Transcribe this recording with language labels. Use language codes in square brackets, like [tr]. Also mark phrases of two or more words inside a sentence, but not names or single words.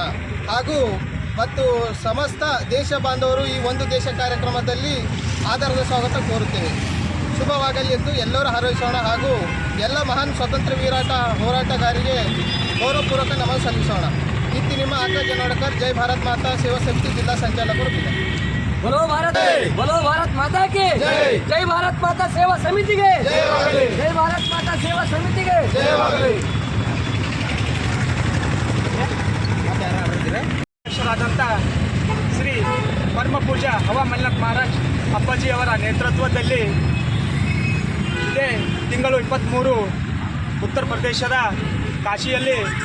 [kn] ಮತ್ತು ಸಮಸ್ತ ದೇಶ ಬಾಂಧವರು ಈ ಒಂದು ದೇಶ ಕಾರ್ಯಕ್ರಮದಲ್ಲಿ ಆಧಾರದ ಸ್ವಾಗತ ಕೋರುತ್ತೇವೆ. ಶುಭವಾಗಲಿ ಎಂದು ಎಲ್ಲರೂ ಹಾರೈಸೋಣ ಹಾಗೂ ಎಲ್ಲ ಮಹಾನ್ ಸ್ವಾತಂತ್ರ್ಯ ಹೋರಾಟಗಾರರಿಗೆ ಗೌರವಪೂರ್ವಕ ನಮನ ಸಲ್ಲಿಸೋಣ. ಇತ್ತು ನಿಮ್ಮ ಆಕಾಶ್ ಜನವಡ್ಕರ್, ಜೈ ಭಾರತ್ ಮಾತಾ ಸೇವಾ ಸಮಿತಿ ಜಿಲ್ಲಾ ಸಂಚಾಲಕರು ಬೀದರ್. [hi] बोलो भारत माता की जय भारत माता सेवा समिति के जय भारत माता सेवा समिति के [kn] ಅಧ್ಯಕ್ಷರಾದಂಥ ಶ್ರೀ ಪರಮ ಪೂಜ್ಯ ಹವಾಮಲ್ಲಿನಾಥ್ ಮಹಾರಾಜ್ ಅಪ್ಪಾಜಿಯವರ ನೇತೃತ್ವದಲ್ಲಿ ಇದೇ ತಿಂಗಳು 23 ಉತ್ತರ ಪ್ರದೇಶದ ಕಾಶಿಯಲ್ಲಿ